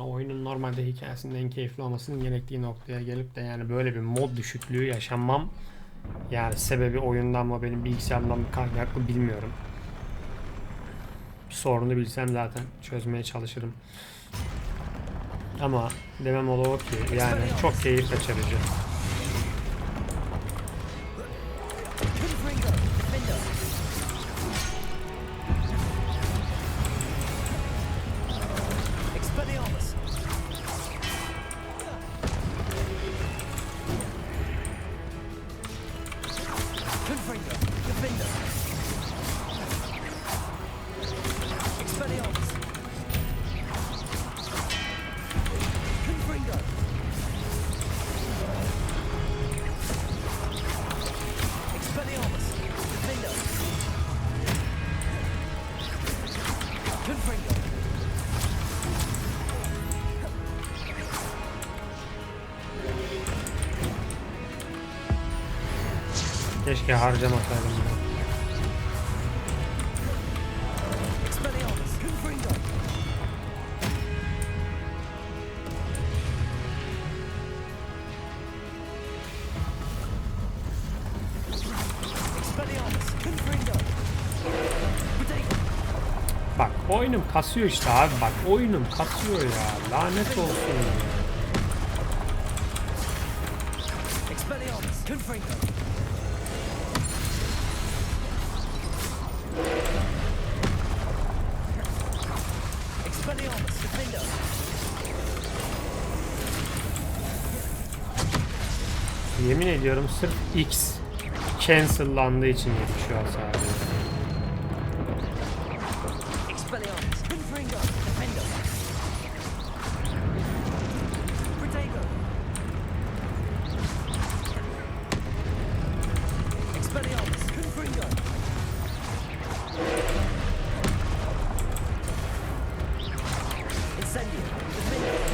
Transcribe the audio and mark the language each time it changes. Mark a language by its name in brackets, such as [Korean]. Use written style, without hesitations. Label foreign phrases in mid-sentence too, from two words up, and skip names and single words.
[Turkish] Oyunun normalde hikayesinin en keyifli olmasının gerektiği noktaya gelip de yani böyle bir mod düşüklüğü yaşanmam. Yani sebebi oyundan mı benim bilgisayarımdan mı kaynaklı bilmiyorum. Sorunu bilsem zaten çözmeye çalışırım. Ama demem o ki yani çok keyif kaçırıcı. [Latin] Confringo. Defendo. Expelliarmus. Confringo. Defendo. Expelliarmus. Confringo. Expelliarmus. Defendo. Confringo. [Turkish] Keşke harcamasaydım bunu. [Latin] Expelliarmus. Confringo. Expelliarmus. Confringo. Protego. [Turkish] Bak oyunum kasıyor işte abi bak oyunum kasıyor ya lanet olsun ya. [Latin] Expelliarmus. Confringo. Expelliarmus. Defendo. [Turkish] Yemin ediyorum sırf X cancellandığı için yetişiyor sadece. [Latin] Expelliarmus. Confringo. Defendo. Protego. Expelliarmus. Confringo. Incendio. Defendo.